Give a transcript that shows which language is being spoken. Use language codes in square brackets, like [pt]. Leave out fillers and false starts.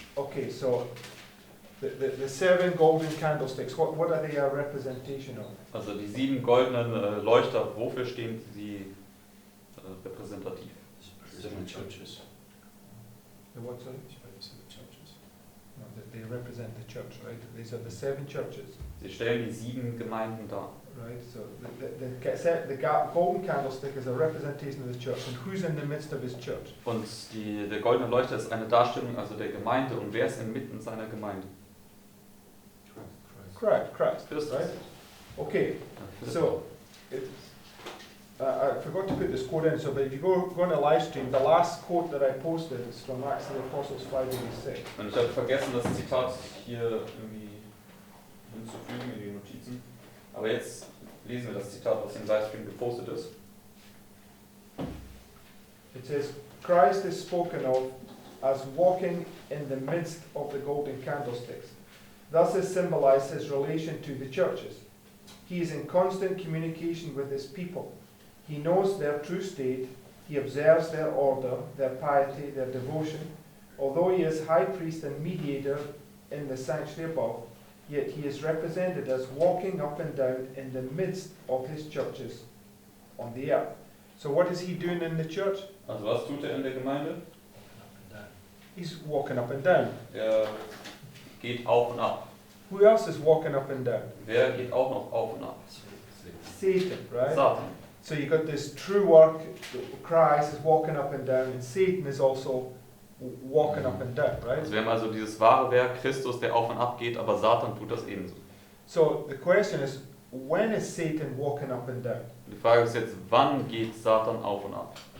[en] Okay, so the 7 golden candlesticks, what are they a representation of? [de] Also die 7 goldenen Leuchter, wofür stehen sie repräsentativ? [en] 7 churches. The what, sorry? 7 churches. No, they represent the church, right? These are the 7 churches, [de] Sie stellen die 7 Gemeinden dar. [en] right? So the golden candlestick is a representation of the church, and who's in the midst of his church? [de] Und der goldene Leuchter ist eine Darstellung also der Gemeinde. Und wer ist inmitten seiner Gemeinde? [en] Christ, [de] Christus. [en] right? Okay, so I forgot to put this quote in, so but if you go on a live stream, the last quote that I posted is from Acts of the Apostles 5:86. [de] Und ich habe vergessen, das Zitat hier irgendwie hinzufügen in die Notizen. Aber jetzt lesen wir das Zitat, was im Livestream gepostet ist. [en] It says, Christ is spoken of as walking in the midst of the golden candlesticks. Thus is symbolized his relation to the churches. He is in constant communication with his people. He knows their true state. He observes their order, their piety, their devotion. Although he is high priest and mediator in the sanctuary above, yet he is represented as walking up and down in the midst of his churches on the earth. So what is he doing in the church? [de] Also was tut er in der Gemeinde? [en] He's walking up and down. [de] Er geht auf und ab. [en] Who else is walking up and down? [de] Wer geht auch noch auf und ab? [en] Satan, right? [de] Satan. [en] So you got this true work, Christ is walking up and down, and Satan is also walking up and down, right? [de] Also wir haben also dieses wahre Werk, Christus, der auf und ab geht, aber Satan tut das ebenso. [en] So the question is, when is Satan walking up and down? [de] Die Frage ist jetzt, wann geht Satan auf und ab?